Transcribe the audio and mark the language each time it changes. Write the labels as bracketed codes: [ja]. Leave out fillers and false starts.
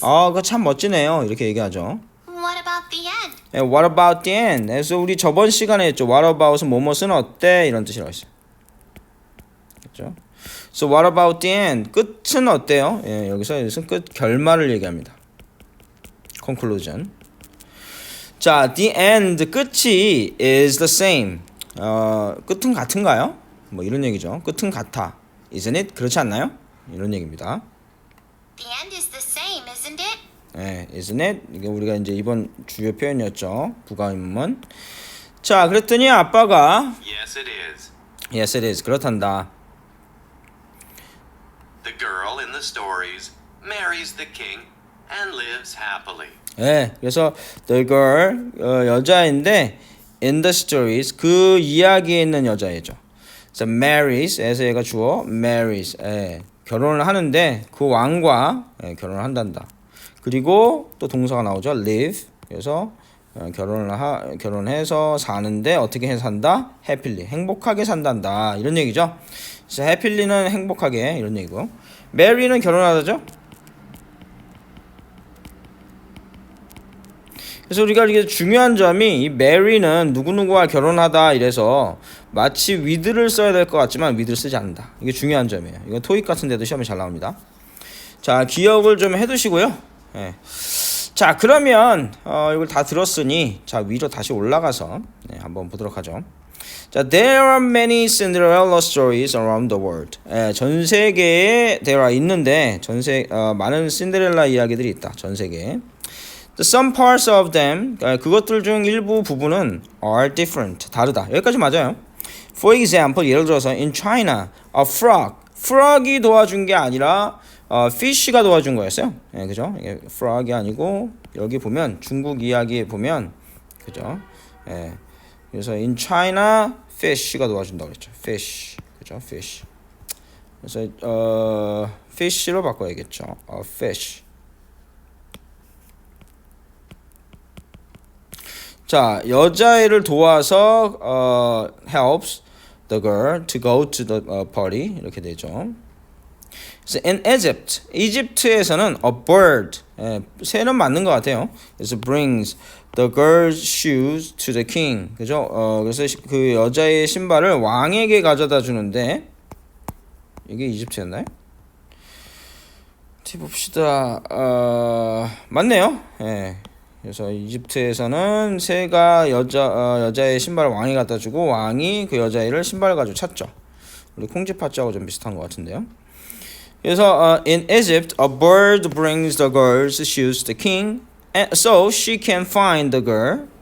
[ko] 그거 참 멋지네요 이렇게 얘기하죠. [en] What about the end? What about the end? [ko] 그래서 우리 저번 시간에 했죠. [en] What about [ko] 은 뭐뭐은 어때? 이런 뜻이라고 했어요. 그렇죠? [en] So what about the end? [ko] 끝은 어때요? 여기서 끝 결말을 얘기합니다. [en] Conclusion. [ko] 자, [en] the end [ko] 끝이 [en] is the same. [ko] 끝은 같은가요? 뭐 이런 얘기죠. 끝은 같아. [en] Isn't it? [ko] 그렇지 않나요? 이런 얘기입니다. [en] The end is the same, isn't it? isn't it? [ko] 이게 우리가 이제 이번 주요 표현이었죠. 부가의문문. 자, 그랬더니 아빠가 [en] Yes, it is. Yes, it is. [ko] 그렇단다. [en] The girl in the stories marries the king and lives happily. [ko] 그래서 [en] the girl [ko] 여자인데 [en] in the stories [ko] 그 이야기에 있는 여자애죠. 그래서 [en] marries [ko] 에서 얘가 주어 marries 결혼을 하는데 그 왕과 결혼을 한단다. 그리고 또 동사가 나오죠. live 그래서 결혼해서 사는데 어떻게 해서 산다? happily 행복하게 산단다 이런 얘기죠. 그래서 happy는 행복하게 이런 얘기고 marry는 결혼하다죠. 그래서 우리가 이게 중요한 점이 이 marry는 누구누구와 결혼하다 이래서 마치 with를 써야 될 것 같지만 with를 쓰지 않는다. 이게 중요한 점이에요. 이거 토익 같은 데도 시험에 잘 나옵니다. 자 기억을 좀 해두시고요. 자 그러면 이걸 다 들었으니 자 위로 다시 올라가서 한번 보도록 하죠. [en] 자 there are many Cinderella stories around the world. [ko] 전 세계에 [en] there are [ko] 있는데 많은 신데렐라 이야기들이 있다. 전 세계에. [en] Some parts of them [ko] 그것들 중 일부 부분은 [en] are different [ko] 다르다. 여기까지 맞아요. [en] For example [ko] 예를 들어서 [en] in China [ko] a frog이 도와준 게 아니라 fish가 도와준 거였어요. 그죠? 이게 frog이 아니고 여기 보면 중국 이야기에 보면 그죠? 그래서 in China fish가 도와준다고 그랬죠. [en] fish 그죠? fish. [ko] 그래서 fish로 바꿔야겠죠. [en] fish. [ko] 자, 여자애를 도와서 [en] helps the girl to go to the party [ko] 이렇게 되죠. 그래서 [en] in Egypt, [ko] 이집트에서는 [en] a bird, [ko] 새는 맞는 것 같아요. [en] 그래서 brings the girl's shoes to the king, [ko] 그죠? 그래서 그 여자의 신발을 왕에게 가져다 주는데 이게 이집트였나요? 어디 봅시다. 맞네요. 그래서 이집트에서는 새가 여자의 신발을 왕이 갖다 주고 왕이 그 여자애를 신발을 가지고 찾죠. 우리 콩쥐팥쥐하고 좀 비슷한 것 같은데요. [en] 그래서 in Egypt, a bird brings the girl's shoes to the king, and so she can find the girl.